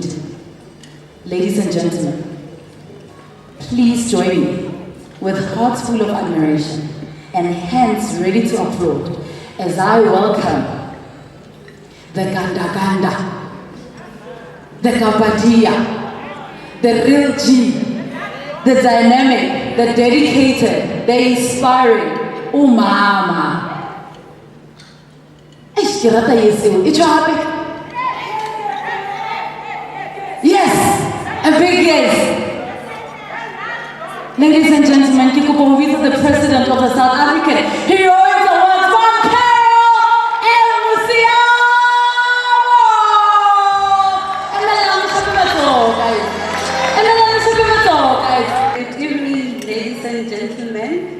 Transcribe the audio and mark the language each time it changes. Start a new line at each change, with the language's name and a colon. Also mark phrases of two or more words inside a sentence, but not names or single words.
English: Ladies and gentlemen, please join me with hearts full of admiration and hands ready to applaud as I welcome the Ganda, the Kapadia, the real G, the dynamic, the dedicated, the inspiring Umama. Yes, a big yes. Ladies and gentlemen,
Southern Sotho: ke kopa ho bitsa
English: the President of the South African Heroine Awards, Good evening, ladies and gentlemen.